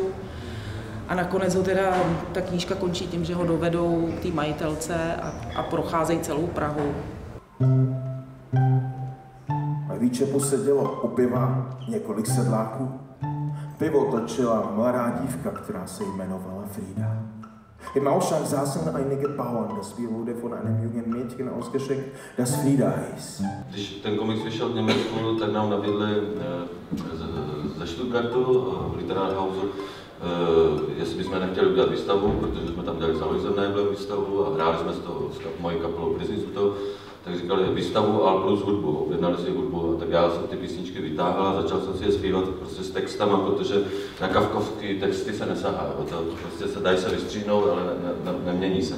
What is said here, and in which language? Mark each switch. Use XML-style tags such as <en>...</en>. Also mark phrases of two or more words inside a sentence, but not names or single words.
<cs>A nakonec ho teda, ta knížka končí tím, že ho dovedou k té majitelce a procházejí celou Prahu. V výčepu sedělo u piva několik sedláků. Pivo točila mladá dívka, která se jmenovala Frida.</cs> <de>Im Ausschank saßen einige Bauern. Das Bier wurde von einem jungen Mädchen ausgeschenkt, das Frida hieß.</de> <cs>Když ten komiks vyšel v Německu, tak nám nabídli ze Stuttgartu, v Literárhausu, jestli bychom nechtěli udělat výstavu, protože jsme tam dělali za Lojzem výstavu a hráli jsme s mojí kapelou Prisnizuto. Tak říkali výstavu, ale plus hudbu, objednali si hudbu, tak já jsem ty písničky vytáhl a začal jsem si je zpívat prostě s textama, protože na kafkovské texty se nesahá, to prostě se dají se vystříhnout, ale nemění se.</cs>